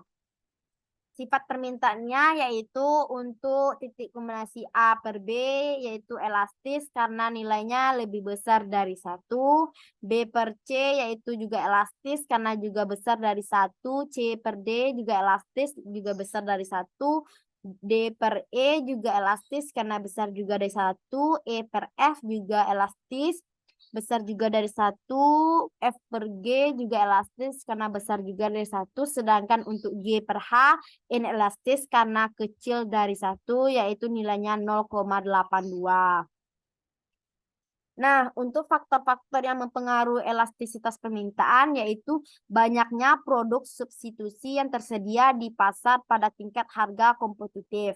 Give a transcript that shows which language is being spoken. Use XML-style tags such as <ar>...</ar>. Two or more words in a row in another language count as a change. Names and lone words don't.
<id>Sifat permintaannya yaitu untuk titik kombinasi A per B yaitu elastis karena nilainya lebih besar dari 1. B per C yaitu juga elastis karena juga besar dari 1. C per D juga elastis juga besar dari 1. D per E juga elastis karena besar juga dari 1. E per F juga elastis besar juga dari 1. F per G juga elastis karena besar juga dari 1. Sedangkan untuk G per H inelastis karena kecil dari 1 yaitu nilainya 0,82. Nah, untuk faktor-faktor yang mempengaruhi elastisitas permintaan yaitu banyaknya produk substitusi yang tersedia di pasar pada tingkat harga kompetitif.</id>